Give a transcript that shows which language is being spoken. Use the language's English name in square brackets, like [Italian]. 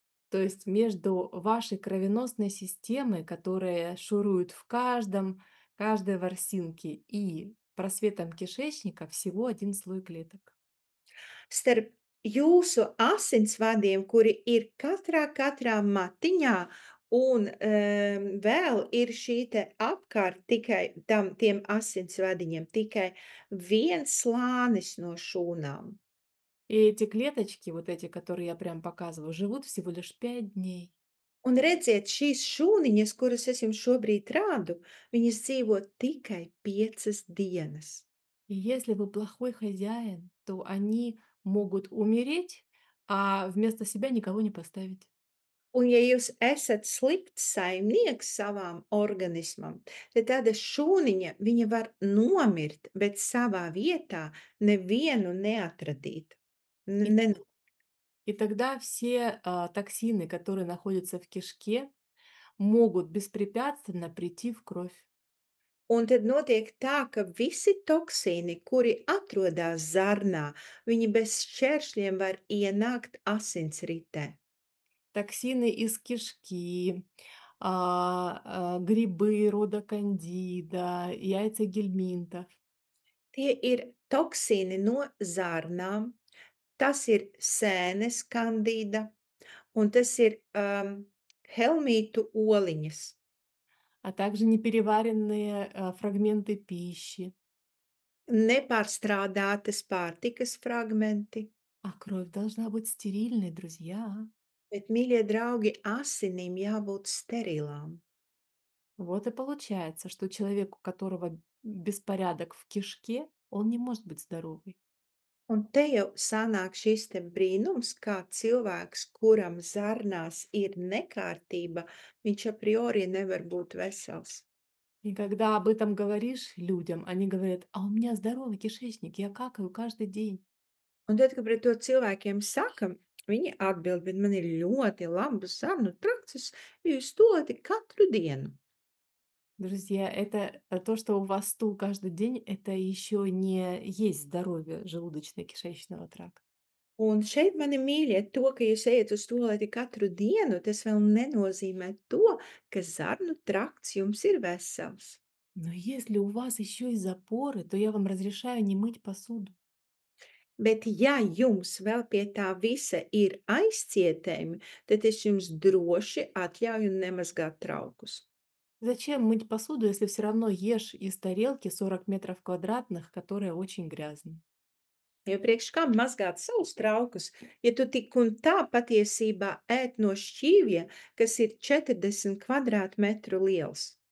[Russian] То есть между вашей кровеносной системой, которая шурует каждой ворсинке, и просветом кишечника всего один слой клеток. [Latvian] Starp jūsu asinsvadiem, kuri ir katrā matiņā, un, vēl ir šī te apkārt tikai tiem asinsvadiņiem tikai viens slānis no šūnām. [Russian] И эти клеточки, вот эти, которые я прям показываю, живут всего лишь 5 дней. [Latvian] Un redziet, šīs šūniņas, kuras es jums šobrīd rādu, viņas dzīvo tikai 5 dienas. [Russian] И если вы плохой хозяин, то они могут умереть, а вместо себя никого не поставить. [Latvian] Un ja jūs esat slikts saimnieks savām organismam, tad tāda šūniņa, viņa var nomirt, bet savā vietā nevienu neatradīt. [Russian] И, [Latvian] Ne [Russian] и тогда все токсины, которые находятся в кишке, могут беспрепятственно прийти в кровь. [Latvian] un tad notiek tā, ka visi toksīni, kuri atrodas zarnā, viņi bez šķēršļiem var ienākt asinsritē. [Russian] Токсины из кишки, грибы рода кандида, яйца гельминтов. [Latvian] Tie ir toksīni no zarnām, tas ir sēnes kandīda, un tas ir, helmītu oliņas. [Russian] А также непереваренные фрагменты пищи. [Latvian] Nepārstrādātas pārtikas fragmenti, [Russian] А кровь должна быть стерильной, друзья. [Latvian] bet, mīļie draugi, asinīm jābūt sterilām. [Russian] Вот и получается, что человек, у которого беспорядок в кишке, он не может быть здоровый. [Latvian] Un te jau sanāk šis te brīnums, kā cilvēks, kuram zarnās ir nekārtība, viņš a priori nevar būt vesels. [Russian] И когда об этом говоришь людям, они говорят: "А у меня здоровый кишечник, я какаю каждый день". [Latvian] Un tad, kad pret to cilvēkiem sakam, viņi atbild, bet man ir ļoti labas sarunu prakses, jo es to katru dienu. [Russian] Друзья, это то, что у вас стул каждый день, это еще не есть здоровье желудочно-кишечного тракта. [Latvian] Un šeit, mani mīļie, to, ka jūs ejat uz tualeti katru dienu, tas vēl nenozīmē to, ka zarnu trakts jums ir vesels. [Russian] Но если у вас еще и запоры, то я вам разрешаю не мыть посуду. [Latvian] Bet, ja jums vēl pie tā visa ir aizcietējumi, tad es jums droši atļauju nemazgāt traukus. [Russian] Зачем мыть посуду, если все равно ешь из тарелки 40 метров квадратных, которая очень грязная? [Latvian] Jo priekš kam mazgāt savus traukus, ja tu tik un tā patiesībā ēd no šķīvja, kas ir 40 kvadrātmetru liels?